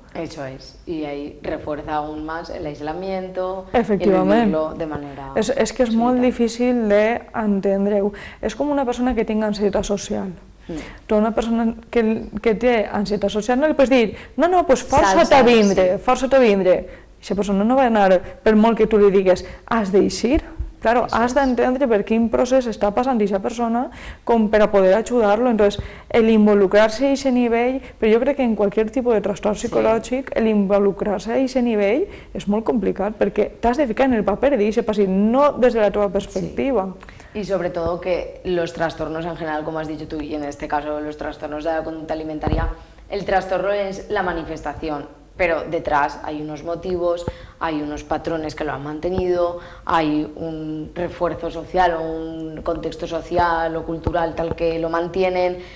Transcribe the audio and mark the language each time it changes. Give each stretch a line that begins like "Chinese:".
Spanish: Eso es, y ahí refuerza aún más el aislamiento,
Catalan: efectivament.
Spanish: Y el vivirlo de manera...
Catalan: És que és molt difícil d'entendre-ho. És com una persona que tingui ansietat social. Tu a una persona que té ansietat social no li pots dir no, pues força't a vindre. Aquesta persona no va anar, per molt que tu li digues, has d'eixir. Claro, has d'entendre per quin procés està passant aquesta persona com per a poder ajudar-lo. Entonces, el involucrar-se a aquest nivell, però jo crec que en qualsevol tipus de trastorn psicològic, el involucrar-se a aquest nivell és molt complicat perquè t'has de ficar en el paper d'aquest pacient, no des de la teva perspectiva.
Spanish: Y sobre todo que los trastornos en general, como has dicho tú, y en este caso los trastornos de la conducta alimentaria, el trastorno es la manifestación, pero detrás hay unos motivos, hay unos patrones que lo han mantenido, hay un refuerzo social o un contexto social o cultural tal que lo mantienen.